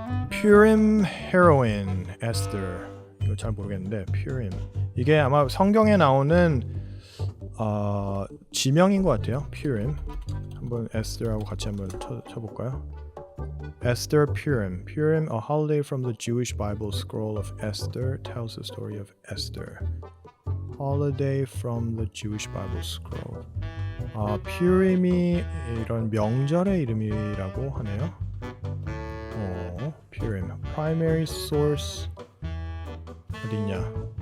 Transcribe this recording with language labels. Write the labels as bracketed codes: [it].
[en] Purim heroine Esther. [ko] 이거 잘 모르겠는데 Purim 이게 아마 성경에 나오는 지명인 것 같아요. [en] Purim. [ko] 한번 Esther하고 같이 한번 쳐볼까요? [en] Esther Purim. Purim, a holiday from the Jewish Bible scroll of Esther, tells the story of Esther. Holiday from the Jewish Bible scroll. [ko] Purim이 이런 명절의 이름이라고 하네요. [en] Purim. Primary source [ko] 어디냐?